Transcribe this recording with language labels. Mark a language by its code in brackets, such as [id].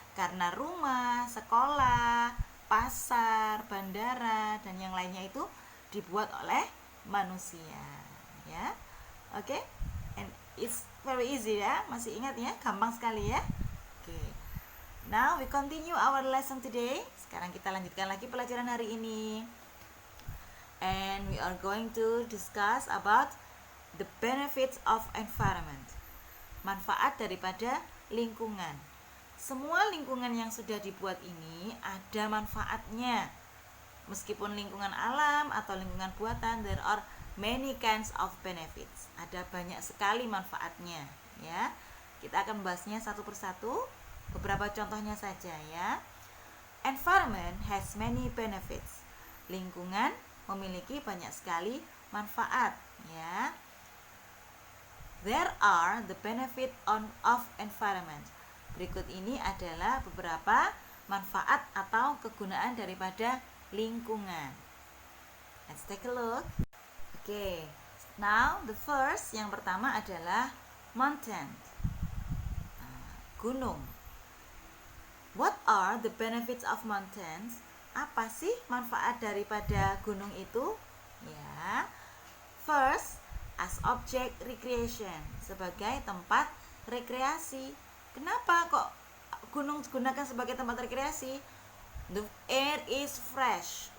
[id] Karena rumah, sekolah, pasar, bandara, dan yang lainnya itu dibuat oleh manusia ya. Oke, [en] and it's very easy [id] ya, masih ingat ya, gampang sekali ya. [en] Oke, now we continue our lesson today. [id] Sekarang kita lanjutkan lagi pelajaran hari ini, [en] and we are going to discuss about the benefits of environment, [id] manfaat daripada lingkungan. Semua lingkungan yang sudah dibuat ini ada manfaatnya. Meskipun lingkungan alam atau lingkungan buatan, [en] there are many kinds of benefits. [id] Ada banyak sekali manfaatnya ya. Kita akan membahasnya satu persatu. Beberapa contohnya saja ya. [en] Environment has many benefits. [id] Lingkungan memiliki banyak sekali manfaat ya. [en] There are the benefit of environment. [id] Berikut ini adalah beberapa manfaat atau kegunaan daripada lingkungan. [en] Let's take a look. Okay, now the first, [id] yang pertama adalah [en] mountain, gunung. What are the benefits of mountains? [id] Apa sih manfaat daripada gunung itu? [en] Ya. First, as object recreation, [id] sebagai tempat rekreasi. Kenapa kok gunung digunakan sebagai tempat rekreasi? [en] The air is fresh.